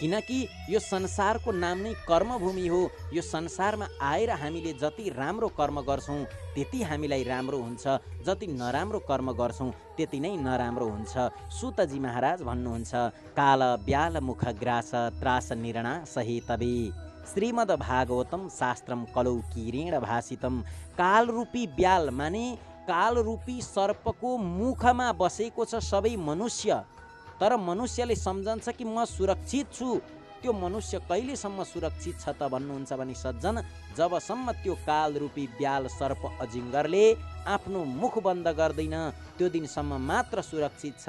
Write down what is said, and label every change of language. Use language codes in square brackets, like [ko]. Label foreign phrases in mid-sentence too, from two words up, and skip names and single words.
[ne] किनकि यो संसारको नाम नै कर्मभूमि हो। यो संसारमा आएर हामीले जति राम्रो कर्म गर्छौँ त्यति हामीलाई राम्रो हुन्छ, जति नराम्रो कर्म गर्छौँ त्यति नै नराम्रो हुन्छ। सुतजी महाराज भन्नुहुन्छ, [sa] काल ब्याल मुख ग्रास त्रास निर्णा सहितबे श्रीमद् भागवतम शास्त्रम कलौ किरेण भाषितम। [ne] काल रूपी ब्याल माने काल रूपी सर्पको मुखमा बसेको छ सबै मनुष्य, तर मनुष्यले सम्झन्छ कि म सुरक्षित छु। त्यो मनुष्य कहिलेसम्म सुरक्षित छ त भन्नुहुन्छ भने सज्जन, जबसम्म त्यो काल रूपी ब्याल सर्प अजिङ्गरले आफ्नो मुख बन्द गर्दैन त्यो दिनसम्म मात्र सुरक्षित छ।